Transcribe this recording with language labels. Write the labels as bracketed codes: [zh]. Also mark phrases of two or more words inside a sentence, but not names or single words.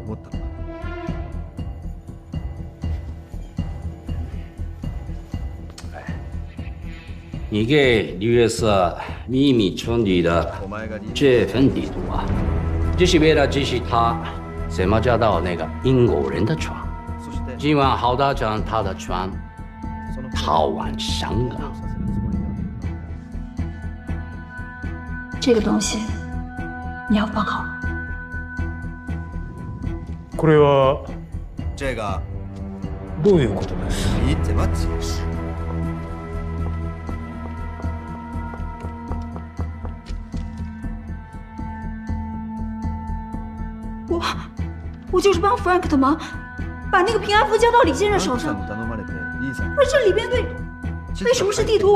[zh] 你给2月4秘密传递的这份地图啊，就是为了指示他怎么找到那个英国人的船，今晚好打将他的船逃往香港。这个东西你要放好。 [ja] これは [zh] 这个 [ja] どういうことです？ [zh] 你怎么解释？我就是帮 Frank 的忙，把那个平安符交到李先生手上。而这里边为什么是地图？